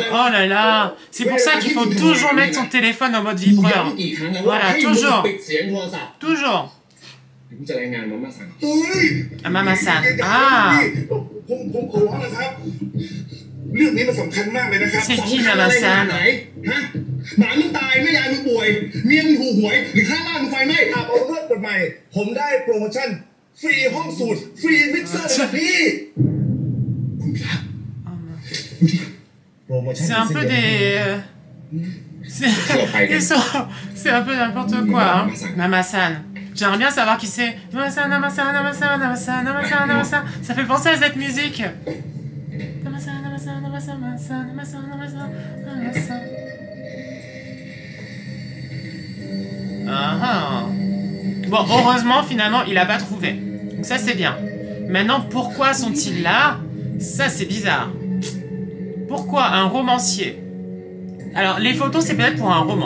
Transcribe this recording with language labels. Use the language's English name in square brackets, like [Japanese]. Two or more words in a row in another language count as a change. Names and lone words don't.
[French] Oh là là. C'est pour ça qu'il faut toujours mettre son téléphone en mode vibreur. Voilà, toujours. Toujours. Ah, Mama-san. Ah. C'est qui, Mama-san? [Thai] หมามึงตายแม่ยายมึงป่วยเมียมึงถูกหวยหรือข้างบ้านมึงไฟไหม้อาบเอาเลือดกฎใหม่ผมได้โปรโมชั่นฟรีห้องสูตรฟรีมิกเซอร์เลยพี่คุณพระโปรโมชั่น [French] C'est un peu des... C'est un peu n'importe quoi, hein. Mama-san. J'aimerais bien savoir qui c'est. Mama-san, Mama-san, Mama-san, Mama-san, Mama-san, Mama-san. Ça fait penser à cette musique. Mama-san, Mama-san, Mama-san, Mama-san, Mama-san, Mama-san, Mama-san. Bon, heureusement, finalement, il a pas trouvé. Donc ça, c'est bien. Maintenant, pourquoi sont-ils là? Ça, c'est bizarre. Pourquoi un romancier? Alors, les photos, c'est peut-être pour un roman.